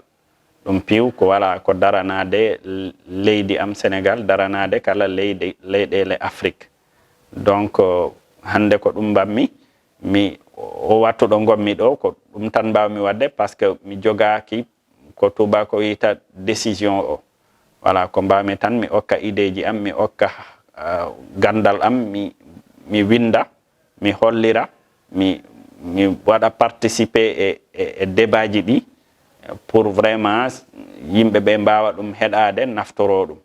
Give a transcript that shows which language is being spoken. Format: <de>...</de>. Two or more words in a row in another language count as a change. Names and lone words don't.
<ff>ɗum piw ko wala ko daranade leydi am Sénégal, daranade kala leyɗele Afrique. Donc hande ko ɗum mbammi mi o wattuɗo gommi ɗo ko ɗum tan mbawmi wadde</ff> <fr>par ce que</fr> <ff>mi jogaki ko tubako wiyata décision o. Voilà ko mbawmi tan mi okka idée ji am, mi okka gandal am, mi winda, mi hollira, mi waɗa participer e débat ji ɗi</ff> <fr>pour vraiment</fr> <ff>yimɓe ɓe mbawa ɗum heɗade naftoro ɗum.</ff>